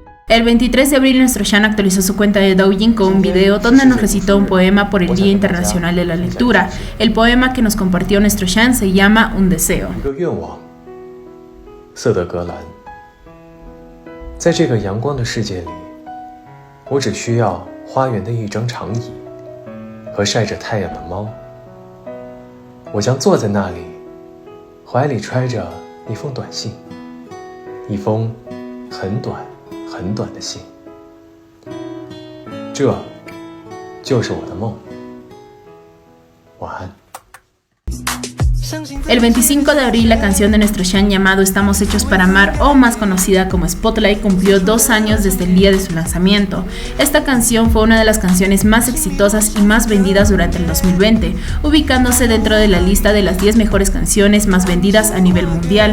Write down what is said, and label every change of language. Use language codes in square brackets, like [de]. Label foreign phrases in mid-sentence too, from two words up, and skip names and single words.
[es] El 23 de abril nuestro Shan actualizó su cuenta de Douyin con un video donde nos recitó un poema por el Día Internacional de la Lectura. El poema que nos compartió nuestro Shan se llama Un Deseo. [zh] 色德格兰，在这个阳光的世界里，我只需要花园的一张长椅和晒着太阳的猫。我将坐在那里，怀里揣着一封短信，一封很短很短的信。这就是我的梦。晚安。 [es] El 25 de abril, la canción de nuestro Shan llamado Estamos Hechos para Amar, o más conocida como Spotlight, cumplió 2 años desde el día de su lanzamiento. Esta canción fue una de las canciones más exitosas y más vendidas durante el 2020, ubicándose dentro de la lista de las 10 mejores canciones más vendidas a nivel mundial.